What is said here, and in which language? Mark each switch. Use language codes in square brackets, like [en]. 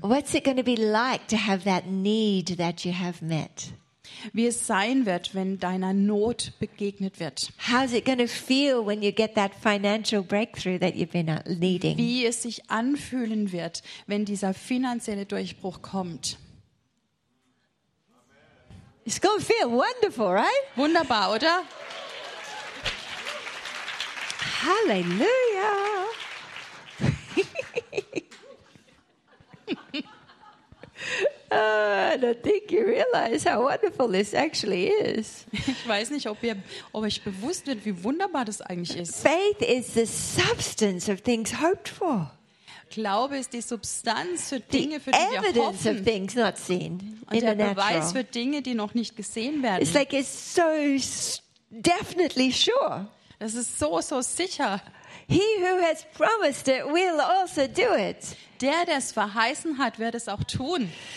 [en] What's it going to be like to have that need that you have met? [de] Wie es sein wird, wenn deiner Not begegnet wird. [en] How's it going to feel when you get that financial breakthrough that you've been needing? [de] Wie es sich anfühlen wird, wenn dieser finanzielle Durchbruch kommt. [en] It's going to feel wonderful, right? [de] Wunderbar, oder? Halleluja! [en] I don't think you realize how wonderful this actually is. [de] Ich weiß nicht, ob euch bewusst wird, wie wunderbar das eigentlich ist. [en] Faith is the substance of things hoped for. [de] Glaube ist die Substanz für Dinge, für die wir hoffen. [en] Of things not seen [de] und der Beweis für Dinge, die noch nicht gesehen werden. [en] It's like it's so definitely sure. [de] Das ist so, so sicher. [en] He who has promised it will also do it. [de] Der, der es verheißen hat, wird es auch tun.